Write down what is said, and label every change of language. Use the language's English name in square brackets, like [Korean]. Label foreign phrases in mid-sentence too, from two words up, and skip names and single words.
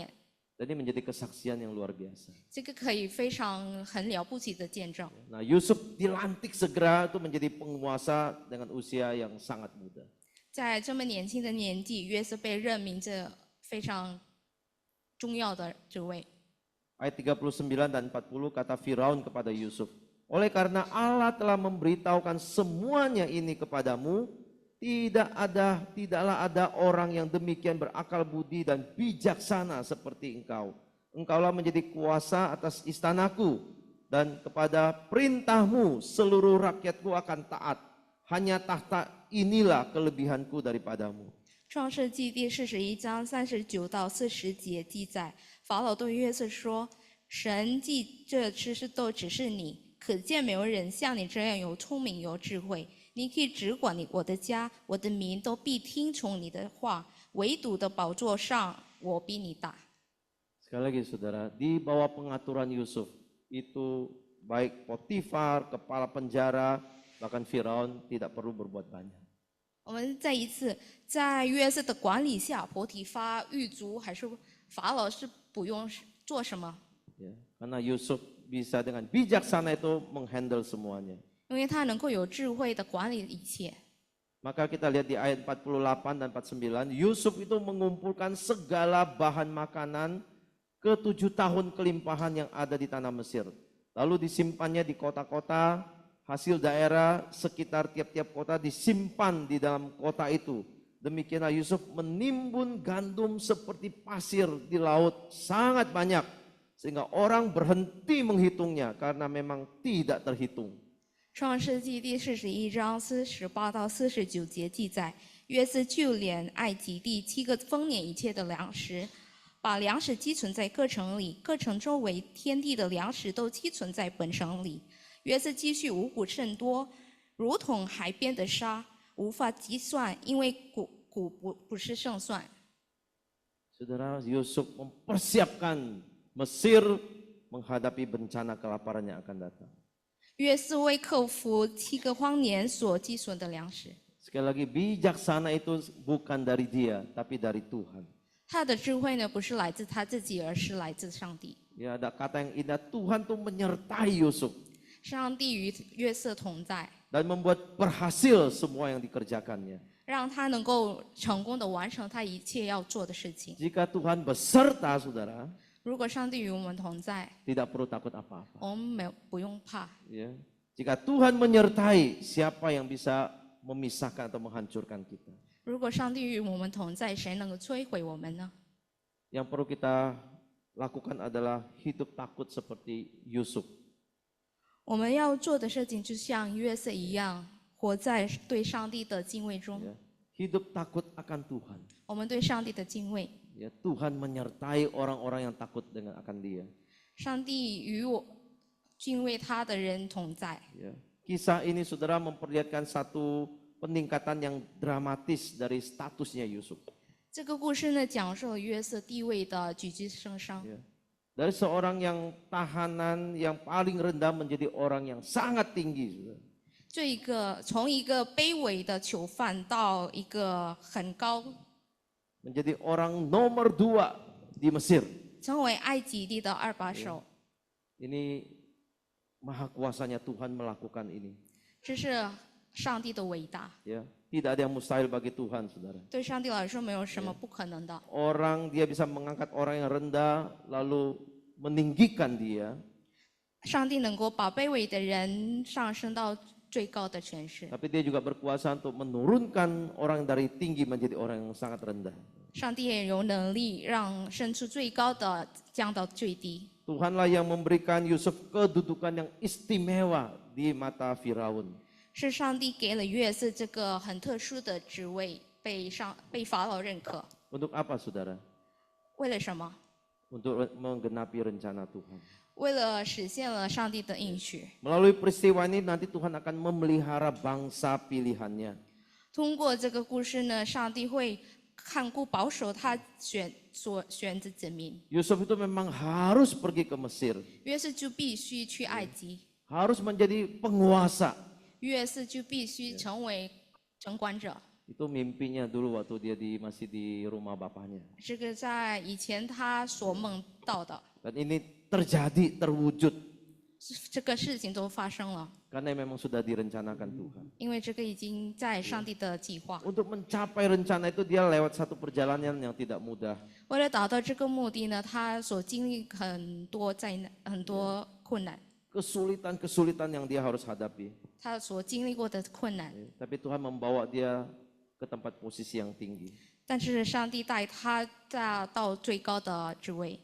[Indonesian] Dan ini menjadi kesaksian yang luar biasa. [Chinese] 这个可以很了不起的见证。 [Indonesian] Nah, Yusuf dilantik segera itu menjadi penguasa dengan usia yang sangat muda. [Chinese] 在这么年轻的年纪，约瑟被任命这非常重要的职位。 [Indonesian] Ayat 39 dan 40 kata Firaun kepada Yusuf, oleh karena Allah telah memberitahukan semuanya ini kepadamu, tidaklah ada orang yang demikian berakal budi dan bijaksana seperti engkau. Engkaulah menjadi kuasa atas istanaku, dan kepada perintahmu seluruh rakyatku akan taat. Hanya tahta inilah kelebihanku daripadamu. [Chinese] 创世纪第41章39到40节记载，法老对约瑟说：“神既这知识都指示你，可见没有人像你这样有聪明有智慧。你可以只管我的家，我的民都必听从你的话。唯独的宝座上，我比你大。” [Indonesian] Sekali lagi saudara, di bawah pengaturan Yusuf itu baik Potifar, kepala penjara, bahkan Firaun tidak perlu berbuat banyak. [Chinese] 我们再一次在约瑟的管理下，伯提发、狱卒还是法老是不用做什么， [Indonesian] Ya, karena Yusuf bisa dengan bijaksana itu menghandle semuanya. [Chinese] 因为他能够有智慧的管理一切。 [Indonesian] Maka kita lihat di ayat 48 dan 49, Yusuf itu mengumpulkan segala bahan makanan ke 7 tahun kelimpahan yang ada di tanah Mesir. Lalu disimpannya di kota-kota, hasil daerah sekitar tiap-tiap kota disimpan di dalam kota itu. Demikianlah Yusuf menimbun gandum seperti pasir di laut sangat banyak, sehingga orang berhenti menghitungnya karena memang tidak terhitung. [Chinese] 创世纪第41章48到49节记载，约瑟就连埃及地7个丰年一切的粮食，把粮食积存在各城里，各城周围天地的粮食都积存在本城里。约瑟积蓄五谷甚多，如同海边的沙，无法计算，因为谷不是胜算。 [Indonesian] Saudara, Yusuf mempersiapkan Mesir menghadapi bencana kelaparan yang akan datang. [Chinese] 约瑟为克服7个荒年所积损的粮食， [Indonesian] Sekali lagi, bijaksana itu bukan dari dia, tapi dari Tuhan. [Chinese] 他的智慧呢，不是来自他自己，而是来自上帝。 [Indonesian] Ya, ada kata yang indah, Tuhan tuh menyertai Yusuf [Chinese] 上帝与约瑟同在， [Indonesian] dan membuat berhasil semua yang dikerjakannya. [Chinese] 让他能够成功的完成他一切要做的事情。 [Indonesian] Jika Tuhan beserta saudara, [Chinese] 如果上帝与我们同在， [Indonesian] tidak perlu takut apa-apa. [Chinese] 我们不用怕。 [Indonesian] Ya. Jika Tuhan menyertai, siapa yang bisa memisahkan atau menghancurkan kita? [Chinese] 如果上帝与我们同在，谁能够摧毁我们呢？ [Indonesian] Yang perlu kita lakukan adalah hidup takut seperti Yusuf. [Chinese] 我们要做的事情就像约瑟一样，活在对上帝的敬畏中。 [Indonesian] Ya. Hidup takut akan Tuhan. [Chinese] 我们对上帝的敬畏， [Indonesian] Ya, Tuhan menyertai orang-orang yang takut dengan akan Dia. [Chinese] 上帝与我敬畏他的人同在。 [Indonesian] Ya. Kisah ini saudara memperlihatkan satu peningkatan yang dramatis dari statusnya Yusuf. [Chinese] 这个故事呢，讲述了约瑟地位的举居升升， [Indonesian] Ya. Dari seorang yang tahanan yang paling rendah menjadi orang yang sangat tinggi. Saudara. [Chinese] 从一个卑微的囚犯到一个很高， [Indonesian] Menjadi orang nomor 2 di Mesir. [Chinese] 成为埃及地的2把手。 [Indonesian] Ini maha kuasanya Tuhan melakukan ini. [Chinese] 这是上帝的伟大， [Indonesian] Ya. Tidak ada yang mustahil bagi Tuhan, saudara. [Chinese] 对上帝来说没有什么不可能的。 [Indonesian] Orang dia bisa mengangkat orang yang rendah lalu meninggikan dia. [Chinese] 上帝能够把卑微的人上升到最高的权势， [Indonesian] Tapi dia juga berkuasa untuk menurunkan orang dari tinggi menjadi orang yang sangat rendah. [Chinese] 上帝也有能力让升出最高的降到最低。 [Indonesian] Tuhanlah yang memberikan Yusuf kedudukan yang istimewa di mata Firaun. [Chinese] 是上帝给了约瑟这个很特殊的职位，被法老认可。 [Indonesian] Untuk apa, saudara? [Chinese] 为了什么？ [Indonesian] Untuk menggenapi rencana Tuhan. [Chinese] 为了实现了上帝的应许。 [Indonesian] Melalui peristiwa ini nanti Tuhan akan memelihara bangsa pilihannya. [Chinese] 通过这个故事呢，上帝会看顾保守他所选的子民。 [Indonesian] Yusuf itu memang harus pergi ke Mesir. [Chinese] 约瑟就必须去埃及， [Indonesian] Harus menjadi penguasa. [Chinese] 约瑟就必须成为掌管者。 [Indonesian] Itu mimpinya dulu waktu dia masih di rumah bapaknya. [Chinese] 这个在以前他所梦到的， [Indonesian] Dan ini terjadi, terwujud. [Chinese] 这个事情都发生了， [Indonesian] Karena memang sudah direncanakan Tuhan. [Chinese] 因为这个已经在上帝的计划。 [Indonesian] Untuk mencapai rencana itu dia lewat satu perjalanan yang tidak mudah. [Chinese] 为了达到这个目的呢，他所经历很多很多困难， [Indonesian] Kesulitan-kesulitan yang dia harus hadapi. [Chinese] 他所经历过的困难。 [Indonesian] Tapi Tuhan membawa dia ke tempat posisi yang tinggi. [Chinese] 但是上帝带他到最高的职位，